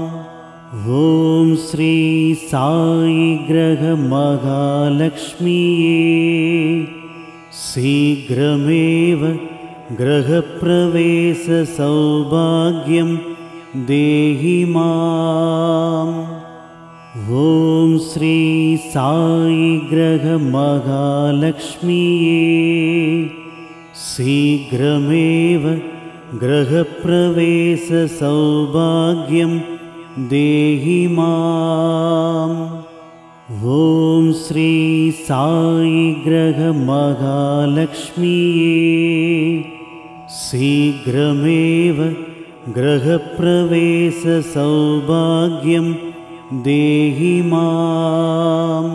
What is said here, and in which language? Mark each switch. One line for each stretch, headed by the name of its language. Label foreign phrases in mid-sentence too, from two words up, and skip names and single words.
Sanskrit: ओम् श्री साई ग्रह महालक्ष्मिये शीघ्रमेव गृहप्रवेश सौभाग्यं देहि माम्. ओम् श्री साई ग्रह महालक्ष्मिये शीघ्रमेव गृहप्रवेशसौभाग्यं देहि माम्। ॐ श्री साई ग्रह महालक्ष्मीये शीघ्रमेव गृहप्रवेशसौभाग्यं देहि माम्।